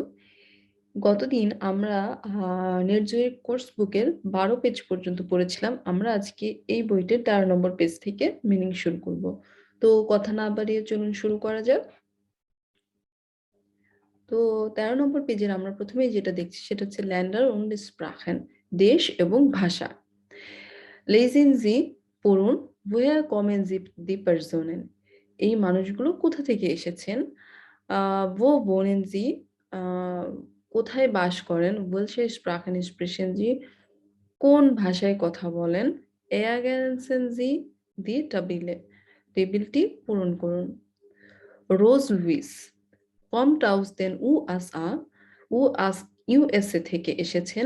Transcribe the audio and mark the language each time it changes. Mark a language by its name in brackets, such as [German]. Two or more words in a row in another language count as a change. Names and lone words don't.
[Bangla] গতদিন আমরা নির্জয়ের কোর্স বুকের 12 পেজ পর্যন্ত পড়েছিলাম। আমরা আজকে এই বইটির 13 নম্বর পেজ থেকে মিনিং শুরু করব। তো কথা না বাড়িয়ে চলুন শুরু করা যাক। তো 13 নম্বর পেজের আমরা প্রথমেই যেটা দেখছি সেটা হচ্ছে [German] Länder und Sprachen, [Bangla] দেশ এবং ভাষা। [German] Lesen Sie পড়ুন, woher kommen die Personen? [Bangla] এই মানুষগুলো কোথা থেকে এসেছেন? [German] wo wohnen Sie? [Bangla] কোথায় বাস করেন? [German] welche Sprachen sprechen Sie? [Bangla] কোন ভাষায় কথা বলেন? [German] ergänzen Sie die Tabelle? [Bangla] টেবিলটি পূরণ করুন। Rose Louise [German] kommt aus den USA [Bangla] থেকে এসেছেন।